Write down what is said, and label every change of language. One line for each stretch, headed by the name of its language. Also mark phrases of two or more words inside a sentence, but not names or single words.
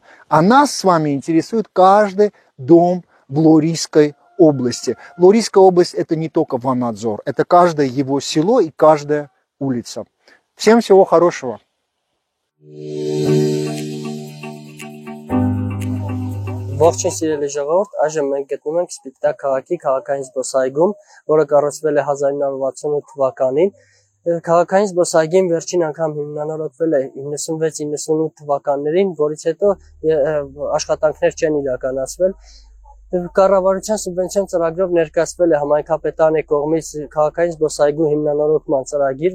Russian: А нас с вами интересует каждый дом в Лорийской области. Лорийская область — это не только Ванадзор, это каждое его село и каждая улица. Всем всего хорошего!
Armenian: Ողջույն սիրելի ժողովուրդ, այժմ մենք գտնվում ենք Սպիտակ քաղաքի քաղաքային զբոսայգում, որը կառուցվել է 1968 թվականին։ Քաղաքային զբոսայգին վերջին անգամ հիմնանորոգվել է 96-98 թվականներին, որից հետո աշխատանքներ չեն իրականացվել։ Կառավարության սուբվենցիոն ծրագրով ներկայացվել է համայնքապետարանի կողմից քաղաքային զբոսայգու հիմնանորոգման ծրագիր,